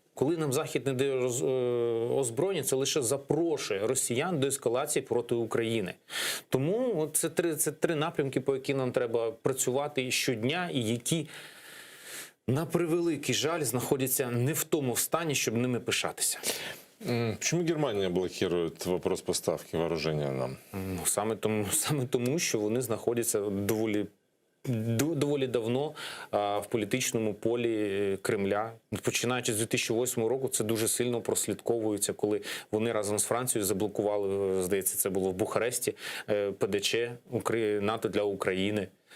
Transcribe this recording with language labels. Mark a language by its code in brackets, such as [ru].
[uk] Коли нам Захід не дає озброєння, це лише запрошує росіян до ескалації проти України. Тому це три напрямки, по яким нам треба працювати щодня, і які, на превеликий жаль, знаходяться не в тому стані, щоб ними пишатися. [ru] Почему Германия блокирует вопрос поставки вооружения нам? [uk] Саме тому, що вони знаходяться доволі давно в політичному полі Кремля. Починаючи з 2008 року, це дуже сильно прослідковується, коли вони разом з Францією заблокували, здається, це було в Бухаресті, ПДЧ НАТО для України.